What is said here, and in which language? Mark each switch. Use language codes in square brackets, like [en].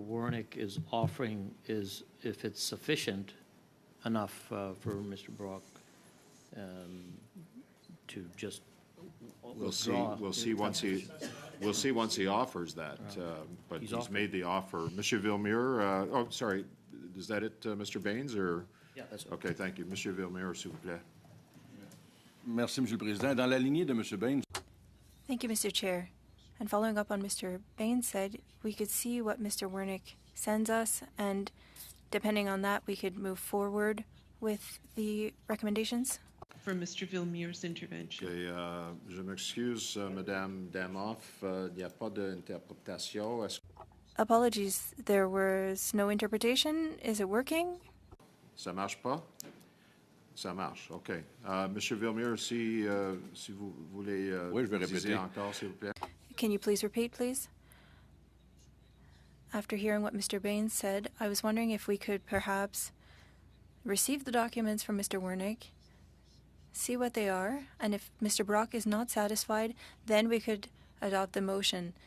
[en] Wernick is offering is, if it's sufficient enough for Mr. Brock to just withdraw. We'll see once he offers that. But he's made the offer. Monsieur Villemure, oh, sorry, is that it, Mr. Baines, or? Yeah, that's it. Okay, thank you. [fr] Monsieur Villemure, s'il vous plaît. Merci, Monsieur le Président. Dans la lignée de Monsieur Baines. [en] Thank you, Mr. Chair. And following up on Mr. Baines said, we could see what Mr. Wernick sends us, and depending on that, we could move forward with the recommendations. For Mr. Villemure's intervention. [fr] Okay, je m'excuse, Madame Damoff. Il n'y a pas d'interprétation. [en] Apologies, there was no interpretation. Is it working? [fr] Ça marche pas? Ça marche, OK. Monsieur Villemure, si vous voulez oui, je vais répéter encore, s'il vous plaît. [en] Can you please repeat, please? After hearing what Mr. Baines said, I was wondering if we could perhaps receive the documents from Mr. Wernick, see what they are, and if Mr. Brock is not satisfied, then we could adopt the motion.